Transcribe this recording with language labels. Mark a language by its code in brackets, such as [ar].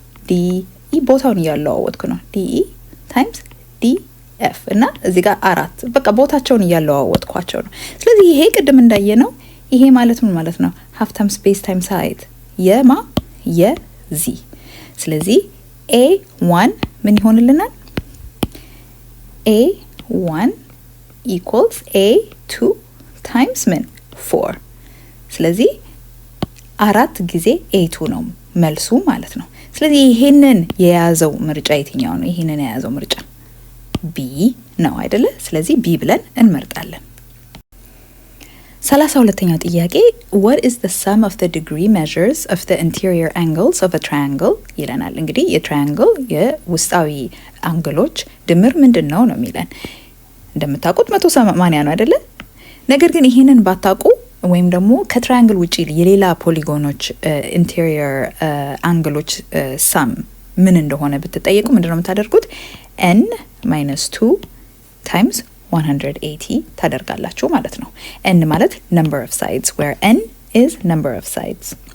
[am] DE ቦታውን እያለዋወጥኩ ነው። DE times DF እና እዚህ ጋር 4 በቃ ቦታቸውን እያለዋወጥኳቸው ነው። ስለዚህ ይሄ ቅድም እንዳየነው ይሄ ማለት ምን ማለት ነው? [en] half times base times height [am] የZ ስለዚህ A1 ምን ይሆንልናል? [en] A1 equals A2 times [am] ምን 4 ስለዚህ 4 ጊዜ A2 ነው መልሱ ማለት ነው። ስለዚህ ይሄንን የያዘው ምርጫ የትኛው ነው? ይሄንን የያዘው ምርጫ B ነው አይደለ? ስለዚህ B ብለን እንመርጣለን። 32ኛው ጥያቄ [en] what is the sum of the degree measures of the interior angles of a triangle [am] ይለናል። እንግዲህ የትራያንግል የውስጣዊ አንግሎች ድምር ምንድነው ነው የሚለን። እንደምታውቁት 180 ነው አይደለ? ነገር ግን ይሄንን ባታውቁ ወይም ደግሞ ከትራያንግል ውጪ የሌላ ፖሊጎኖች ኢንቴሪየር አንግሎች ሳም ምን እንደሆነ ብትጠየቁ ምንድነው የምታደርጉት? n minus 2 times 180 ታደርጋላችሁ ማለት ነው። n ማለት [en] number of sides where n is number of sides.